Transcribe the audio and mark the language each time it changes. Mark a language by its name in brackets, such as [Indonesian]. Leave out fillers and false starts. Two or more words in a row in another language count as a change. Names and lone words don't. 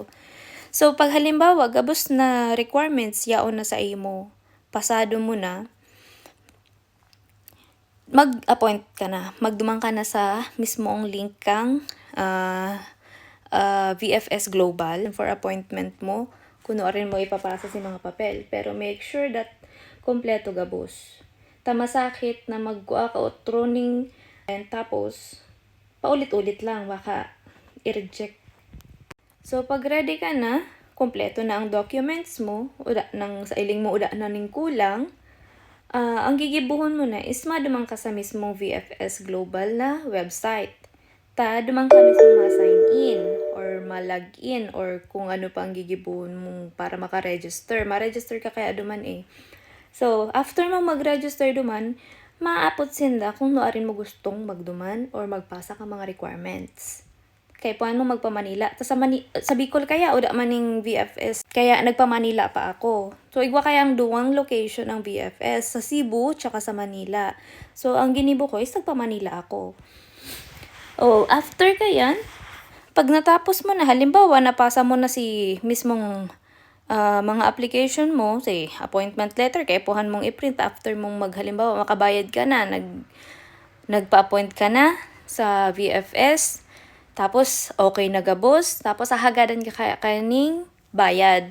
[Bikol] So, pag halimbawa, gabos na requirements, yaon na sa imo, pasado mo na, mag-appoint ka na. Magdumang ka na sa mismong link kang VFS Global for appointment mo. Kuno rin mo ipapasa si mga papel. Pero [English] make sure that [Bikol] kompleto gabos. Tamasakit na magkuha ka o troning and tapos paulit-ulit lang, baka i-reject. So, pag ready ka na, kompleto na ang documents mo, sa iling mo uda na ning kulang, ang gigibuhon mo na is madumang ka sa mismong VFS Global na website. Dumang ka mismo ma-sign in or ma-login or kung ano pa ang gigibuhon mo para maka-register. Ma-register ka kaya duman eh. So, after mo mag-register duman, maapot sinda kung noarin mo gustong magduman or magpasa ka mga requirements. Kaya puan mo magpa-Manila. Sa Bicol kaya, o da maning VFS. Kaya nagpa-Manila pa ako. So, igwa kaya ang duwang location ng VFS. Sa Cebu, tsaka sa Manila. So, ang ginibo ko is nagpa-Manila ako. After kayan, pag natapos mo na, halimbawa, napasa mo na si mismong mga application mo, say, appointment letter, kaya puhan mong i-print after mong halimbawa, makabayad ka na, nagpa-appoint ka na sa VFS, tapos okay na gabos, tapos ahagadan ka kaning bayad.